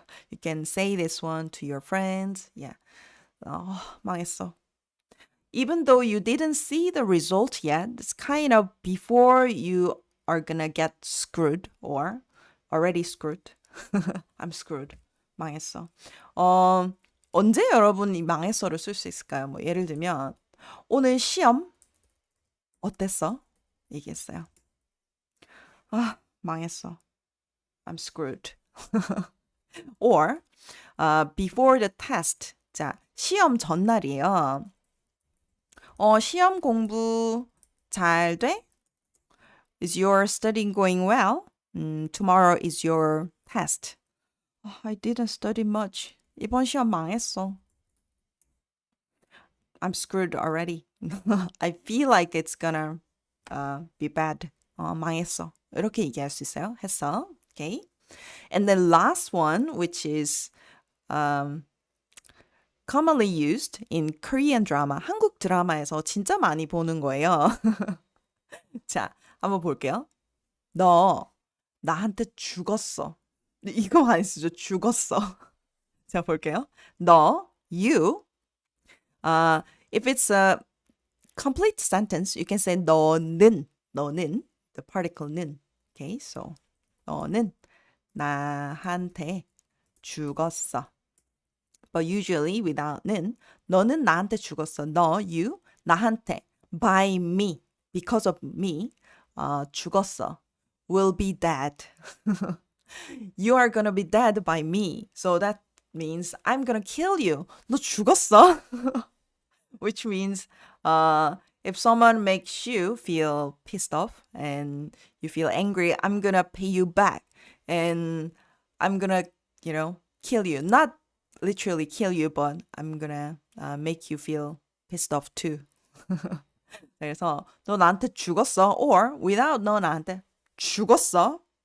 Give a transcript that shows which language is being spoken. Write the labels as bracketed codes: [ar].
[en] You can say this one to your friends. [ko] Yeah. 망했어. [en] Even though you didn't see the result yet, it's kind of before you are gonna get screwed or already screwed. I'm screwed. [ko] 망했어. 언제 여러분이 망했어를 쓸 수 있을까요? 뭐 예를 들면 오늘 시험 어땠어? 얘기했어요. 망했어. [en] I'm screwed. Or before the test. [ko] 자, 시험 전날이에요. 시험 공부 잘 돼? [en] Is your studying going well? Tomorrow is your test. I didn't study much. [ko] 이번 시험 망했어. [en] I'm screwed already. I feel like it's gonna be bad. [ko] 망했어. 이렇게 얘기할 수 있어요. 했어. Okay. [en] And then last one, which is commonly used in Korean drama. [ko] 한국 드라마에서 진짜 많이 보는 거예요. 자, 한번 볼게요. 너 나한테 죽었어. 이거 많이 쓰죠. 죽었어. 자, 볼게요. 너, you. [en] If it's a complete sentence, you can say 너는, the particle 는. Okay, so [ko] 너는 나한테 죽었어. [en] But usually without [ko] 는, 너는 나한테 죽었어. [en] 너, you, 나한테, by me, because of me, 죽었어. Will be dead. You are gonna be dead by me. So that means I'm gonna kill you. [ko] 너 죽었어. [en] Which means if someone makes you feel pissed off and you feel angry, I'm gonna pay you back. And I'm gonna, kill you. Not literally kill you, but I'm gonna make you feel pissed off too. [ko] 그래서 너 나한테 죽었어. [en] Or without [ko] 너 나한테 죽었어.